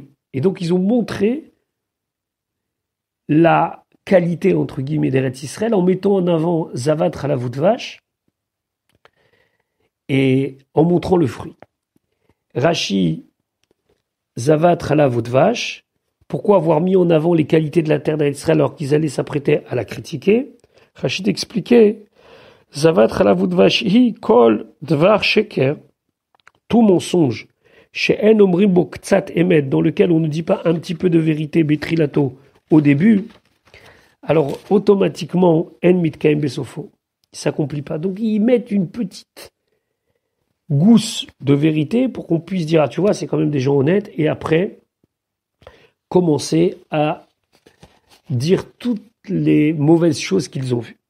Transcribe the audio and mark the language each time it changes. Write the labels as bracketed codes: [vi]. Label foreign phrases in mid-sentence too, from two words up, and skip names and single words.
[fr] Et donc ils ont montré la qualité, entre guillemets, d'Eretz Israël, en mettant en avant [he] זבת חלב ודבש [fr] et en montrant le fruit. [he] Rashi, זבת חלב ודבש, [fr] pourquoi avoir mis en avant les qualités de la terre d'Eretz Israël alors qu'ils allaient s'apprêter à la critiquer? Rashi expliquait, [he] זבת חלב ודבש היא כל דבר שקר, [fr] tout mensonge, chez [he] אין אומרים בו קצת אמת, [fr] dans lequel on ne dit pas un petit peu de vérité, Betrilato, au début, alors automatiquement, [he] אין מתקיים בסופו, [fr] il ne s'accomplit pas. Donc ils mettent une petite gousse de vérité pour qu'on puisse dire, ah tu vois, c'est quand même des gens honnêtes, et après, commencer à dire toutes les mauvaises choses qu'ils ont vues.